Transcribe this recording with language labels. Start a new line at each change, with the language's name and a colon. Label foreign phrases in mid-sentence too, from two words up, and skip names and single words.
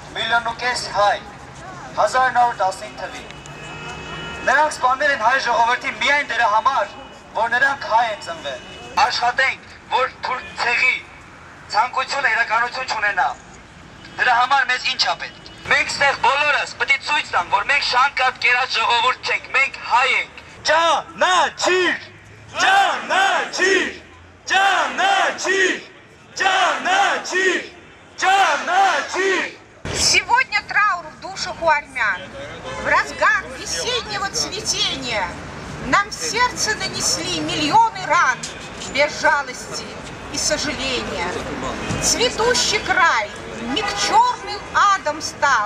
Armenian: 1,5 միլիոն հայ, 1915 թվին։ Նրանք սպանել են հայ ժողովրդի միայն դրա համար, որ նրանք հայ են ծնվել։ Աշխատենք, որ թուրք ցեղի ցանկությունը իրականություն չունենա։ Դրա համար մեզ ինչ է պետք։ Մենք ստեղ բոլորս պետք է ցույց տանք, որ մենք շանկատ կերած ժողովուրդ չենք, մենք հայ ենք։ Ճանաչիր! Ճանաչիր! Ճանաչիր! Ճանաչիր! Ճանաչիր!
Russian: Сегодня траур в душах у армян. В разгар весеннего цветения нам в сердце нанесли миллионы ран без жалости и сожаления. Цветущий край миг черным адом стал.